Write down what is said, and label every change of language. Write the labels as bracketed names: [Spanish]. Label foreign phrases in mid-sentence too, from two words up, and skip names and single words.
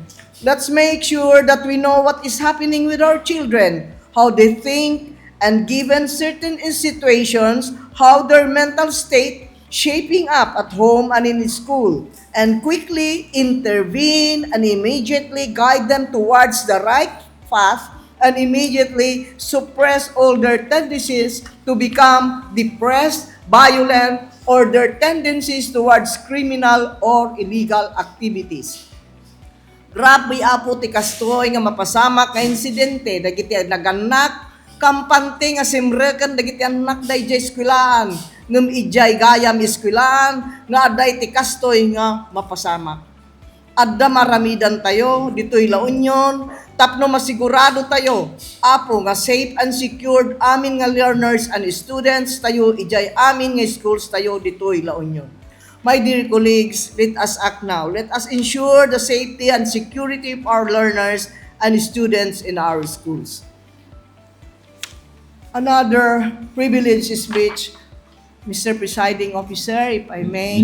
[English] Let's make sure that we know what is happening with our children, how they think, and given certain situations, how their mental state shaping up at home and in school, and quickly intervene and immediately guide them towards the right path and immediately suppress all their tendencies to become depressed, violent, or their tendencies towards criminal or illegal activities. [Iloko] Grabe apo ti kastoy nga mapasama ka insidente dagiti naganak kampante nga simrekan dagiti anak dayjay eskwelaan ngem ijay gayam eskwelaan nga aday ti kastoy nga mapasama. Adda maramidan tayo ditoy La Union tapno masigurado tayo, apo nga [English] safe and secured [Iloko] amin nga [English] learners and students [Iloko] tayo, ijay amin nga schools tayo ditoy La Union. [English] My dear colleagues, let us act now. Let us ensure the safety and security of our learners and students in our schools. Another privileged speech, Mr. Presiding Officer, if I may.